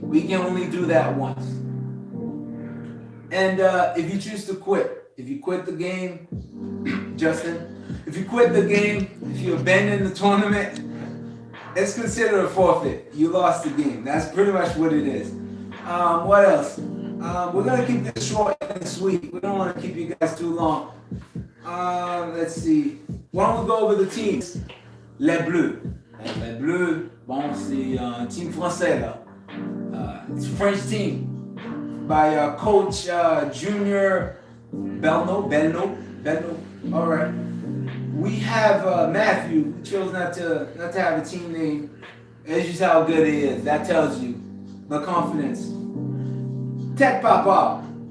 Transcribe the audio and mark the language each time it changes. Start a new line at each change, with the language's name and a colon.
English: We can only do that once. And if you choose to quit, if you quit the game, Justin, if you quit the game, if you abandon the tournament, it's considered a forfeit. You lost the game. That's pretty much what it is. What else? We're going to keep this short and sweet. We don't want to keep you guys too long. Let's see. Why don't we go over the teams?
French: Les Bleus. Les Bleus, bon, c'est un team français, là.
English: It's a French team by Coach Junior Belno. All right. We have Matthew, who chose not to have a team name. It's just how good he is. That tells you the confidence. Tech Papa.